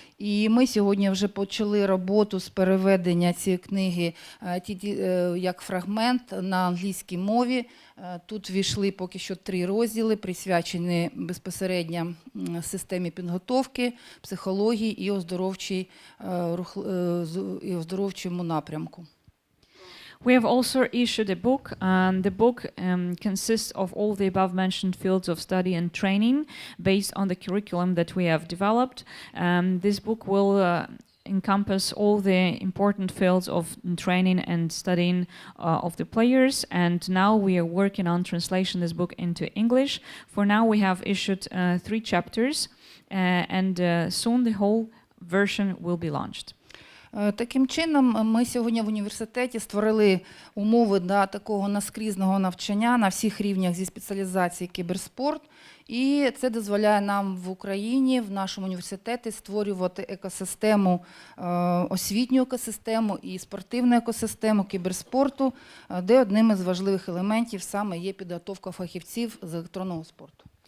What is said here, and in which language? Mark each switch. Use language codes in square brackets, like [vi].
[uk] І ми сьогодні вже почали роботу з переведення цієї книги як фрагмент на англійській мові. Тут ввійшли поки що 3 розділи, присвячені безпосередньо системі підготовки, психології і оздоровчому напрямку. [en] We have also issued a book. The book consists of all the above-mentioned fields of study and training based on the curriculum that we have developed. This book will encompass all the important fields of training and studying of the players, and now we are working on translating this book into English. For now we have issued 3 chapters, and soon the whole version will be launched. [uk] Таким чином, ми сьогодні в університеті створили умови для такого наскрізного навчання на всіх рівнях зі спеціалізації кіберспорт. І це дозволяє нам в Україні, в нашому університеті, створювати екосистему, освітню екосистему і спортивну екосистему кіберспорту, де одним із важливих елементів саме є підготовка фахівців з електронного спорту.